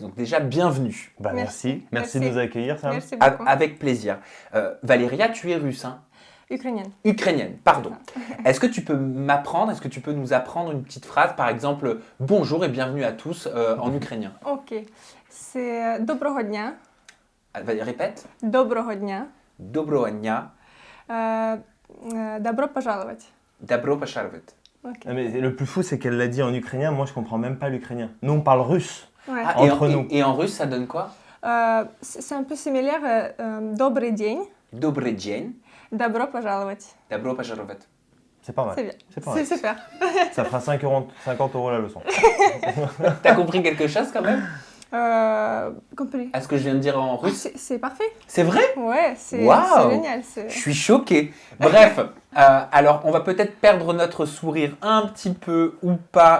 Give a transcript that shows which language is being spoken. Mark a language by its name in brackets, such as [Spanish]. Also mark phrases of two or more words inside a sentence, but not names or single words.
[French] Donc déjà, bienvenue. Bah, merci de nous accueillir, Sam. Merci beaucoup. Avec plaisir. Valéria, tu es russe, hein? Ukrainienne, pardon. Est-ce que tu peux nous apprendre une petite phrase, par exemple, bonjour et bienvenue à tous en ukrainien? Ok. C'est [Ukrainian] Доброго дня. [French] Répète. [Ukrainian] Доброго дня. Доброго дня. [Russian] Добро пожаловать. Добро пожаловать. [French] Ok. Mais le plus fou, c'est qu'elle l'a dit en ukrainien. Moi, je comprends même pas l'ukrainien. Nous, on parle russe. Ouais. Ah, Entre nous. Et en russe, ça donne quoi? C'est un peu similaire. [Russian] Добрый день. Добрый день. Добро пожаловать. Добро пожаловать. [French] C'est pas mal. C'est bien. C'est pas mal. C'est super. Ça fera 50 € la leçon. T'as compris quelque chose quand même? Compris. Est-ce que je viens de dire en Ah, russe? c'est parfait. C'est vrai? Ouais, c'est Waouh. génial. Je suis choqué. Bref, alors on va peut-être perdre notre sourire un petit peu ou pas.